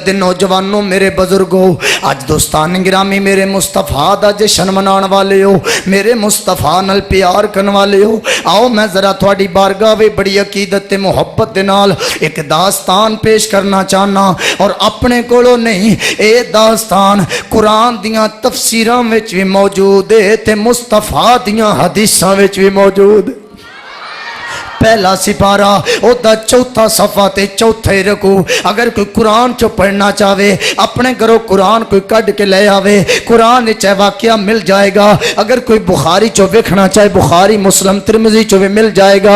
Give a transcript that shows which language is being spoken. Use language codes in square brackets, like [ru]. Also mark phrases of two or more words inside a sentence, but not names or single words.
[pa] دے نوجوانوں میرے بزرگوں آج دوستان گرامی میرے مصطفیٰ دا جشن منان والے ہو میرے مصطفیٰ نال پیار کرنے والے ہو آؤ میں ذرا تھوڑی بارگاہ وے بڑی عقیدت محبت دے نال ایک داستان پیش کرنا چاہنا اور اپنے کولو نہیں اے داستان قرآن دیاں تفسیراں وچ بھی موجود ہے تے مصطفیٰ دیاں حدیثاں وچ بھی موجود پہلا سپارہ او دا چوتھا صفحہ تے چوتھے رکو. اگر کوئی قرآن چو پڑھنا چاہے اپنے گھروں قرآن کوئی کڈ کے لے آوے, قرآن چاہے واقعہ مل جائے گا. اگر کوئی بخاری چو ویکھنا چاہے بخاری مسلم ترمذی چو بھی مل جائے گا.